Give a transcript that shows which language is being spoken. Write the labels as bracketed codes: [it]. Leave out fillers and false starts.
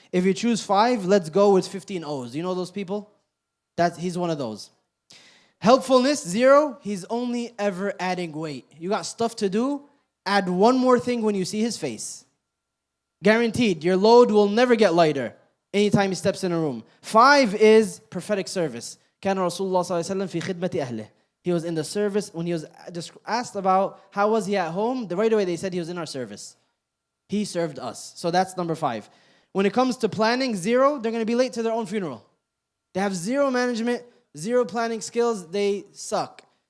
[en] If you choose 5, let's go with 15 O's. You know those people? He's one of those. Helpfulness, 0, he's only ever adding weight. You got stuff to do, add one more thing when you see his face. Guaranteed, your load will never get lighter anytime he steps in a room. 5 is prophetic service. [ar] كان رسول الله صلى الله عليه وسلم في خدمة أهله. [en] He was in the service. When he was asked about how was he at home, right away they said he was in our service. He served us. So that's number 5. When it comes to planning, 0, they're going to be late to their own funeral. They have 0 management, 0 planning skills. They suck.